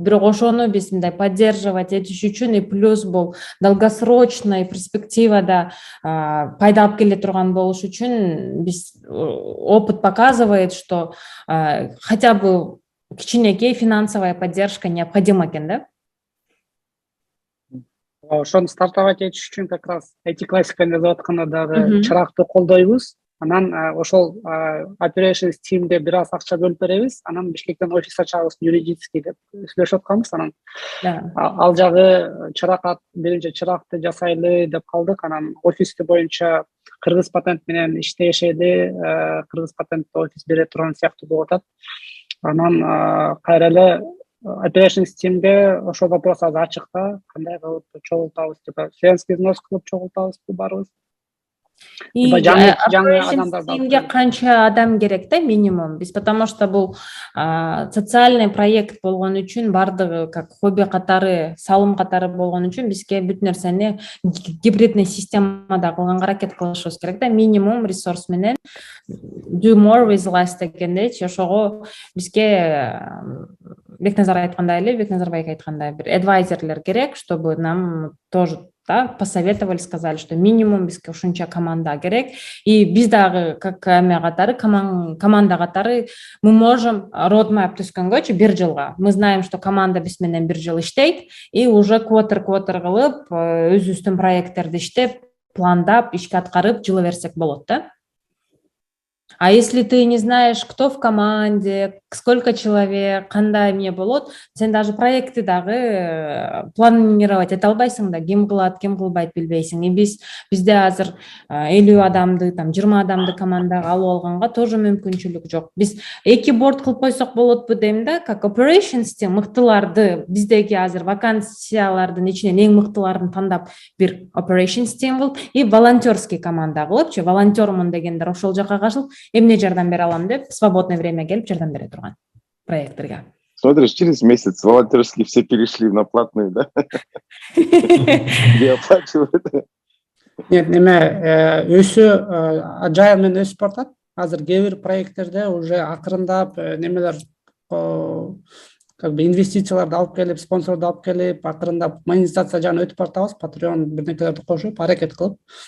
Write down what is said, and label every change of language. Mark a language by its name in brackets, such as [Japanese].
[Kyrgyz] Бирок ошону биз мындай поддерживать этиш үчүн и плюс бул долгосрочный перспективада пайда алып келе турган болуш үчүн биз [Russian] опыт показывает, что хотя бы [Kyrgyz] кичинекей [Russian] финансовая поддержка необходима [Kyrgyz] экен да. Ошону стартовать этиш үчүн как раз IT классиканы жазып атканда дагы чыракты колдойбуз. Анан ошол operations team'де бир аз акча бөлүп беребиз. Анан Бишкектен офис ачабыз, юридический деп сүйлөшүп атканбыз. Анан ал жагы чырак, биринчи чыракты жасайлы деп калдык. Анан офисти боюнча Кыргыз патент менен иштешели, Кыргыз патентте офис бере турган сыяктуу болуп атат. Анан кайра эле operations team'де ошол вопрос азыр ачык да, кандай кылып чогултабыз деп, членский взнос кылып чогултабызбы барыбыз. Operations канча адам керек да минимум биз, потому что бул социальный проект болгон үчүн бардыгы как хобби катары, салым катары болгон үчүн бизге бүт нерсени гибридный системада кылганга аракет кылышыбыз керек да. Минимум ресурс менен [English] do more with less [Kyrgyz] дегендейчи. Ошого бизге Бекназар айткандай эле, Бекназарбай айткандай бир адвайзерлер керек, [Russian] чтобы нам тоже [Kyrgyz] да, [Russian] посоветовали, сказали, что [Kyrgyz] минимум бизге ушунча команда керек. И биз дагы как катары, команда катары [Russian] мы можем [Kyrgyz] roadmap түзгөнгөчү бир жылга. [Russian] Мы знаем, что [Kyrgyz] команда биз менен бир жыл иштейт и уже квотер кылып өзүбүздүн проекттерди иштеп, пландап, ишке аткарып жылы берсек болот да. [Russian] А если ты не знаешь, кто в команде, сколько человек, [Kyrgyz] кандай эмне болот, сен даже проектти дагы планировать эте албайсың да, ким кылат, ким кылбайт билбейсиң. И бизде азыр 50 адамды, 20 адамды командага алып алганга тоже мүмкүнчүлүк жок. Биз 2 борд кылып койсок болотпу дейм да, как operations team мыктыларды, биздеги азыр вакансиялардын ичинен эң мыктыларын тандап бир operations team кылып, и волонтерский команда кылыпчы, волонтермун дегендер ошол жака кашылып, эмне жардам бере алам деп, [Russian] свободное время [Kyrgyz] келип жардам бере турган проекттерге. [Russian] Смотришь, через месяц волонтерские все перешли на платные, да? Где оплачивают? Нет, [Kyrgyz] өсү ажайыл менен өсүп бартат. Азыр кээ бир проекттерде уже акырындап немелер как бы инвестицияларды алып келип, спонсорду алып келип, акырындап монетизация жагына өтүп бартабыз, Patreon бирнекелерди кошуп, аракет кылып.